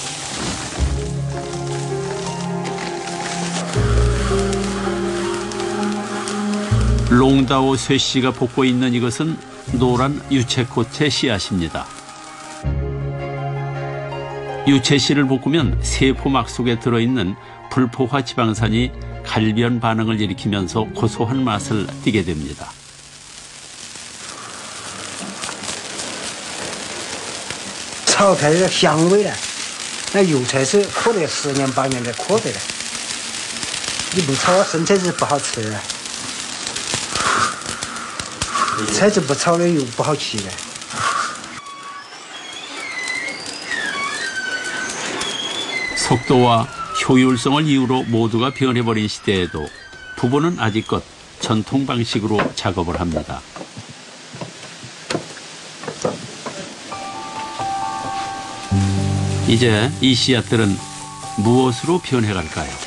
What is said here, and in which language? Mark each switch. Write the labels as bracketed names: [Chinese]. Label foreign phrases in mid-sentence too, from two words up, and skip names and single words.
[Korean] 롱다오 쇠씨가 볶고 있는 이것은 노란 유채꽃의 씨앗입니다. 유채씨를 볶으면 세포막 속에 들어있는 불포화 지방산이 갈변 반응을 일으키면서 고소한 맛을 띠게 됩니다. [Chinese] 炒出来的香味了，那油菜是喝了10年8年的喝的了，你不炒生菜是不好吃的。菜籽不炒的又不好吃了。 [Korean] 속도와 효율성을 이유로 모두가 변해버린 시대에도 부부는 아직껏 전통 방식으로 작업을 합니다. 이제 이 씨앗들은 무엇으로 변해갈까요?